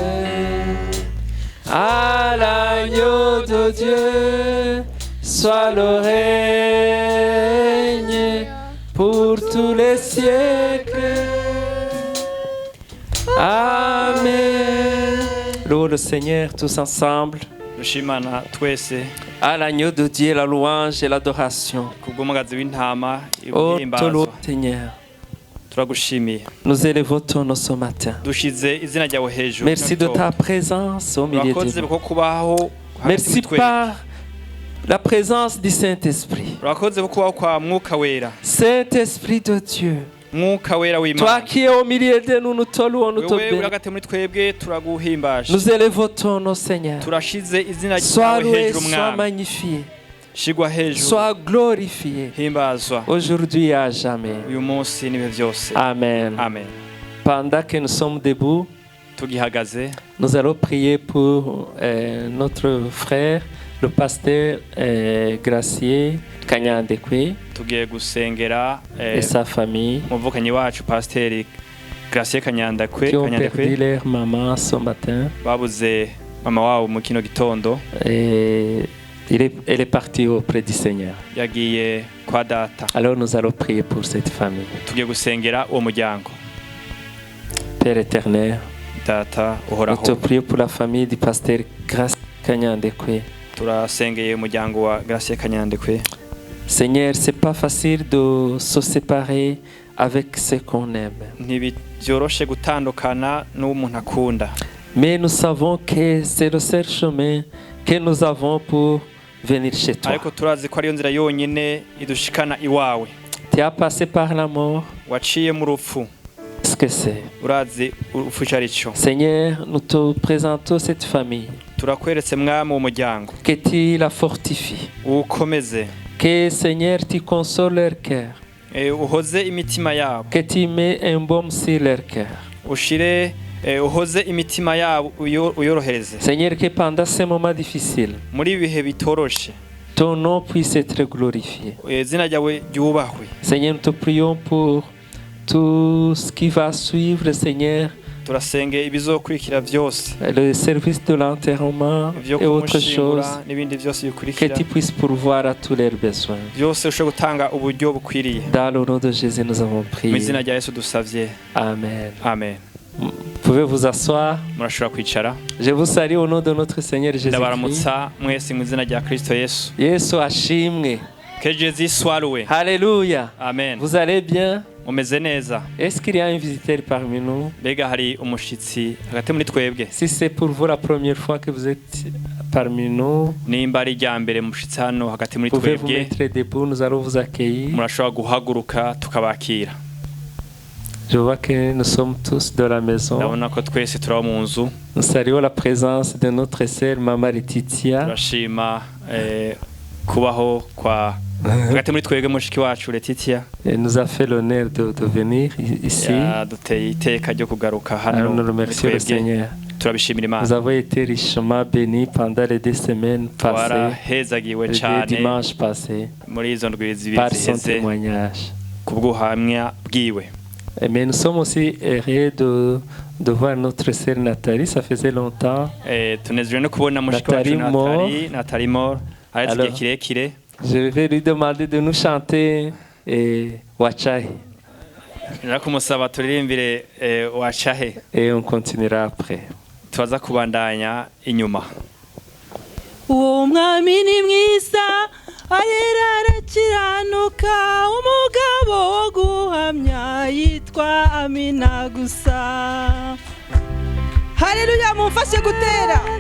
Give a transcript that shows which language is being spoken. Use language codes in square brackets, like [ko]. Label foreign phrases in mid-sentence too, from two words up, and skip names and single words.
[fr] À l'agneau de Dieu soit le règne pour tous les siècles. Amen. Louons le Seigneur tous ensemble. [rn] dushimana twese [fr] À l'agneau de Dieu la louange et l'adoration. [rn] kubw'umugazi w'intama [fr] Oh, [rn] ihimbazwa [fr] Seigneur, [rn] turagushimiye [fr] nous élevons ton nom ce matin. [rn] dushize izina ryawe hejuru [fr] Merci de ta présence au milieu de [rn] urakoze [fr] nous. [rn] ko kubaho hagati [fr] Merci [rn] muri twe. [fr] par la présence du Saint-Esprit. [rn] urakoze ko kubaho kwa mwuka wera [fr] Saint-Esprit de Dieu, [rn] mwuka wera [fr] toi [rn] w'imana [fr] qui es au milieu de nous, nous te louons, nous te [rn] wewe uri [fr] bénissons. [rn] hagati muri twebwe turaguhimbaje [fr] Nous élevons ton nom, Seigneur. [rn] turashize izina [fr] Sois [rn] ryawe [fr] loué, [rn] hejuru [fr] sois [rn] mwami [fr] magnifié, [rn] shigwa hejuru [fr] sois glorifié, [rn] himbazwa [fr] aujourd'hui et à jamais. [rn] uyu munsi n'ibihe byose [fr] Amen. [rn] amen [fr] Pendant que nous sommes debout, [rn] tugihagaze [fr] nous allons prier pour notre frère, le pasteur Gracier Kanyandekwe [rn] tugiye gusengera [fr] et sa famille [rn] umuvukanyi wacu pasiteri Gracie Kanyandekwe [fr] qui ont perdu leur maman ce matin. [rn] babuze mama wabo mu kino gitondo [fr] Et elle est partie auprès du Seigneur. [rn] yagiye kwa data [fr] Alors nous allons prier pour cette famille. [rn] tugiye gusengera uwo muryango [fr] Père éternel, [rn] data [fr] nous [rn] uhoraho [fr] te prions pour la famille du pasteur Gracier Kanyandekwe. [rn] turasengeye umuryango wa Gracie Kanyandekwe. [fr] Seigneur, c'est pas facile de se séparer avec ce qu'on aime. [rn] ntibyoroshe gutandukana n'uwo umuntu akunda [fr] Mais nous savons que c'est le seul chemin que nous avons pour venir chez toi. [rn] ariko turazi ko ariyo nzira yonyine idushikana iwawe [fr] Tu as passé par la mort. [rn] waciye mu rupfu [fr] Ce que c'est. [rn] urazi urupfu icyo ari cyo [fr] Seigneur, nous te présentons cette famille. [rn] turakweretse mwami uwo muryango [fr] Que tu la fortifies. [rn] uwukomeze [fr] Que Seigneur, tu consoles leur cœur. [rn] uhoze imitima yabo [fr] Que tu mets un baume sur leur cœur. [rn] ushire uhoze imitima yabo uyorohereze [fr] Seigneur, que pendant ces moments difficiles, [rn] muri ibi bihe bitoroshe [fr] ton nom puisse être glorifié. [rn] izina ryawe ryubahwe [fr] Seigneur, nous te prions pour tout ce qui va suivre, Seigneur, [rn] turasenge ibizokurikira byose [fr] le service de l'enterrement [rn] ibyo [fr] et autres choses. [rn] kumushingura n'ibindi byose [fr] Que [rn] bikurikira [fr] tu puisses pourvoir à tous leurs besoins. [rn] byose ushobora gutanga uburyo bukwiriye [fr] Dans le nom de Jésus, nous avons [rn] mu [fr] prié. [rn] izina rya Yesu dusavye [fr] Amen. [rn] amen [fr] Vous pouvez vous asseoir. [rn] Murashobora kwicara. [fr] Je vous salue au nom de notre Seigneur Jésus-Christ. [rn] Ndabaramutsa mwese mu izina rya Kristo Yesu. Yesu ashimwe. [fr] Que Jésus soit loué. Alléluia. Amen. Vous allez bien? [rn] Mumeze neza. [fr] Est-ce qu'il y a un visiteur parmi nous? [rn] Mbega hari umushitsi hagati muri twebwe? [fr] Si c'est pour vous la première fois que vous êtes parmi nous, [rn] nimba ari rya mbere mushitsi hano hagati muri [fr] pouvez vous [rn] twebwe, [fr] mettre debout, nous allons vous accueillir. [rn] murashobora guhaguruka tukabakira. [fr] Je vois que nous sommes tous dans la maison. [rn] Ndabona ko twese turaba mu nzu. [fr] Nous saluons la présence de notre sœur Mama Laetitia. [rn] Turashima kubaho kwa hagati muri twebwe mushiki wacu Laetitia. [fr] Elle nous a fait l'honneur de venir ici. [rn] Duteye iteka ryo kugaruka hano. [fr] Alors nous remercions le Seigneur. [rn] Turabishimira Imana. [fr] Nous avons été richement bénis pendant les 2 semaines passées. [rn] Twarahezagiwe [fr] Les 2 [rn] cyane [fr] dimanches passés. [rn] muri izo ndwi zibiri [fr] Par son [rn] ziheze [fr] témoignage. [rn] kubw'ubuhamya bwiwe. [fr] Mais nous sommes aussi heureux de voir notre sœur Nathalie. Ça faisait longtemps. [rn] Tunezejwe no kubona mushiki wacu Nathalie Mor aretse igihe kirekire. [fr] Je vais lui demander de nous chanter Wachahe. [rn] Ndakumusaba turirimbire Wachahe. [fr] Et on continuera après. [rn] Tubaza kubandanya inyuma. Uwo mwami ni mwiza arera arakiranuka umugabo wo guhamya yitwa Amina gusa. Haleluya, mumfashe gutera.